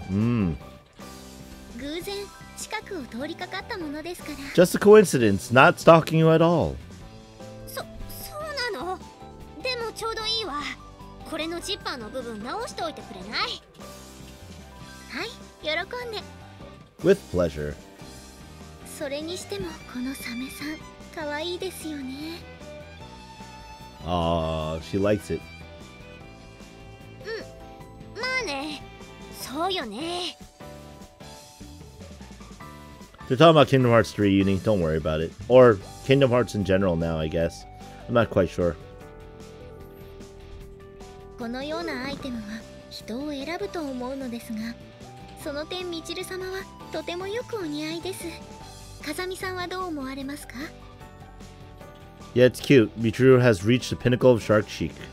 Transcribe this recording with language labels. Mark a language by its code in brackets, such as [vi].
[ja] 偶然近くを通りかかったものですから。 [en] Just a coincidence, not stalking you at all. [ja] そうなの？でもちょうどいいわ。これのジッパーの部分直しておいてくれない？はい、喜んで。 [en] With pleasure. [ja] それにしてもこのサメさん、可愛いですよね。 [en] She likes it. [ja] まあね、そうよね。 [en] They're talking about Kingdom Hearts 3, Uni. Don't worry about it. Or Kingdom Hearts in general now, I guess. I'm not quite sure. [ja] このようなアイテムは人を選ぶと思うのですが、その点みちる様はとてもよくお似合いです。風見さんはどう思われますか？ [en] Yeah, it's cute. Michiru has reached the pinnacle of shark chic.